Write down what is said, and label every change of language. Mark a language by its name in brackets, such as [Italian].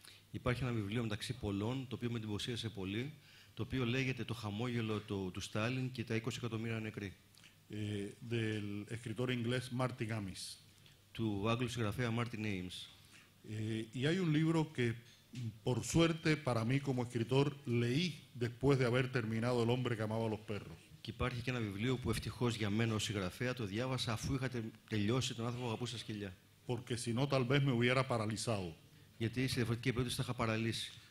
[Greek] Υπάρχει ένα βιβλίο μεταξύ πολλών, το οποίο με εντυπωσίασε πολύ, το οποίο λέγεται «Το χαμόγελο του Στάλιν και τα 20 εκατομμύρια νεκροί». [Spanish] Del escritor inglés Martin Amis. [Greek] Του Άγγλου συγγραφέα Martin Amis. [Spanish] Y hay un libro que, por suerte para mí como escritor, leí después de haber terminado El hombre que amaba a los perros. [Greek] Και υπάρχει και ένα βιβλίο που ευτυχώς για μένα ως συγγραφέα το διάβασα αφού είχα τελειώσει τον άνθρωπο που αγαπούσα σκυλιά. [Spanish] Porque si no tal vez me hubiera paralizado. [Greek] Γιατί σε διαφορετική περίπτωση θα είχα παραλύσει.